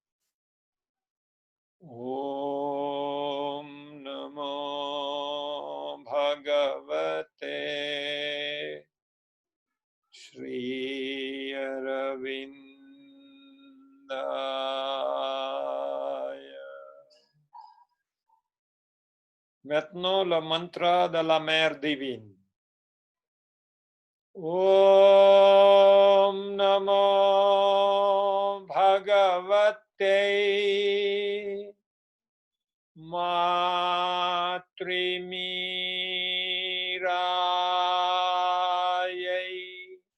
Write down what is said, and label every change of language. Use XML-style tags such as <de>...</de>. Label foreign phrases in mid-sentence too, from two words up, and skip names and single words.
<sa>Om Namo Bhagavate Sri Aravindaya.</sa> <fr>Maintenant le mantra de la mère divine.</fr> <sa>Om Namo Bhagavate Matrimirayai.</sa>